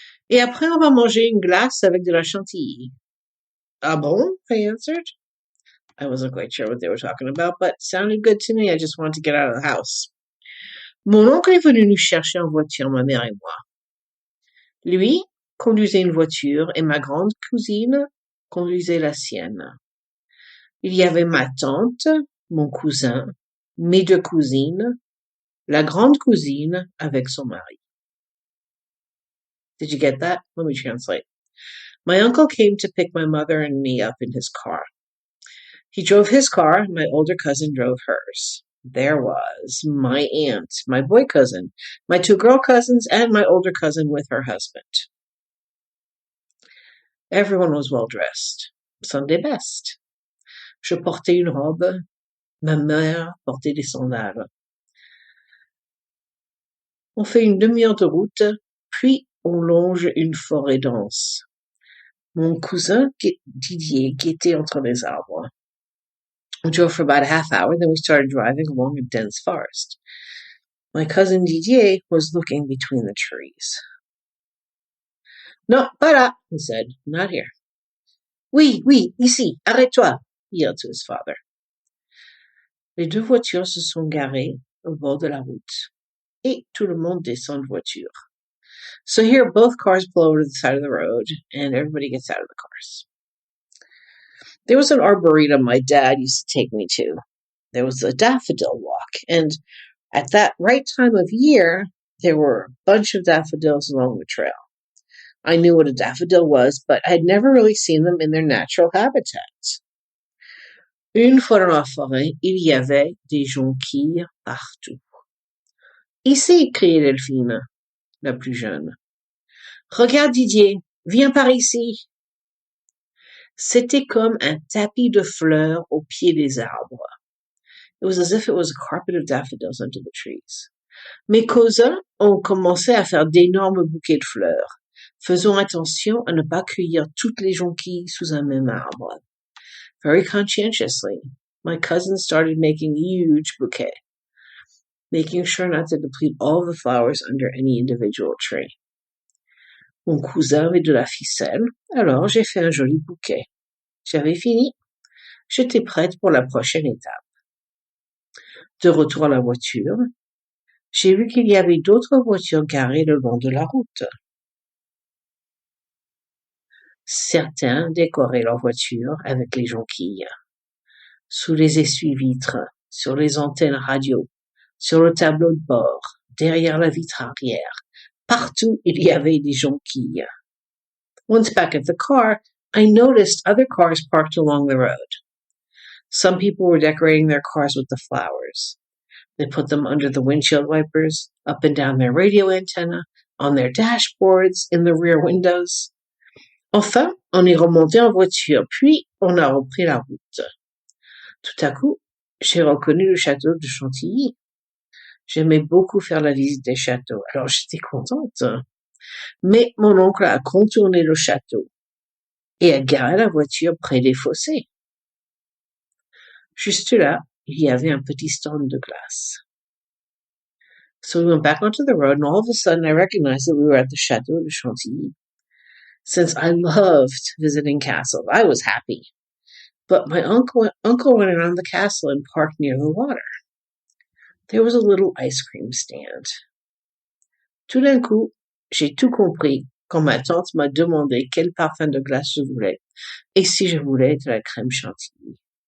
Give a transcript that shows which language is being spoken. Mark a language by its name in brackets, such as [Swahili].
[French] Et après on va manger une glace avec de la chantilly. Ah bon? [English] I answered. I wasn't quite sure what they were talking about, but it sounded good to me. I just wanted to get out of the house. [French] Mon oncle est venu nous chercher en voiture, ma mère et moi. Lui conduisait une voiture et ma grande cousine conduisait la sienne. Il y avait ma tante, mon cousin, mes deux cousines, la grande cousine avec son mari. [English] Did you get that? Let me translate. My uncle came to pick my mother and me up in his car. He drove his car, my older cousin drove hers. There was my aunt, my boy cousin, my two girl cousins, and my older cousin with her husband. Everyone was well dressed. Sunday best. [French] Je portais une robe. Ma mère portait des sandales. On fait une demi-heure de route, puis on longe une forêt dense. Mon cousin Didier guettait entre les arbres. [English] We drove for about a half hour, then we started driving along a dense forest. My cousin Didier was looking between the trees. [French] Non, pas là, [English] he said, not here. [French] Oui, ici, arrête-toi, [English] he yelled to his father. [French] Les deux voitures se sont garées au bord de la route, et tout le monde descend de voiture. [English] So here both cars pull over to the side of the road, and everybody gets out of the cars. There was an arboretum my dad used to take me to. There was a daffodil walk, and at that right time of year, there were a bunch of daffodils along the trail. I knew what a daffodil was, but I had never really seen them in their natural habitats. [French] Une fois dans la forêt, il y avait des jonquilles partout. Ici, criait Delphine, la plus jeune. Regarde Didier, viens par ici. C'était comme un tapis de fleurs au pied des arbres. [English] It was as if it was a carpet of daffodils under the trees. [French] Mes cousins ont commencé à faire d'énormes bouquets de fleurs. Faisons attention à ne pas cueillir toutes les jonquilles sous un même arbre. [English] Very conscientiously, my cousins started making huge bouquets, making sure not to deplete all of the flowers under any individual tree. [French] Mon cousin avait de la ficelle, alors j'ai fait un joli bouquet. J'avais fini. J'étais prête pour la prochaine étape. De retour à la voiture, j'ai vu qu'il y avait d'autres voitures garées le long de la route. Certains décoraient leur voiture avec les jonquilles. Sous les essuie-vitres, sur les antennes radio, sur le tableau de bord, derrière la vitre arrière, partout il y avait des jonquilles. [English] Once back at the car, I noticed other cars parked along the road. Some people were decorating their cars with the flowers. They put them under the windshield wipers, up and down their radio antenna, on their dashboards, in the rear windows. [French] Enfin, on est remonté en voiture, puis on a repris la route. Tout à coup, j'ai reconnu le château de Chantilly. J'aimais beaucoup faire la visite des châteaux, alors j'étais contente. Mais mon oncle a contourné le château et a garé la voiture près des fossés. Juste là, il y avait un petit stand de glace. [English] So we went back onto the road, and all of a sudden I recognized that we were at the Château de Chantilly. Since I loved visiting castles, I was happy. But my uncle went around the castle and parked near the water. There was a little ice cream stand. [French] Tout d'un coup, j'ai tout compris quand ma tante m'a demandé quel parfum de glace je voulais et si je voulais de la crème chantilly.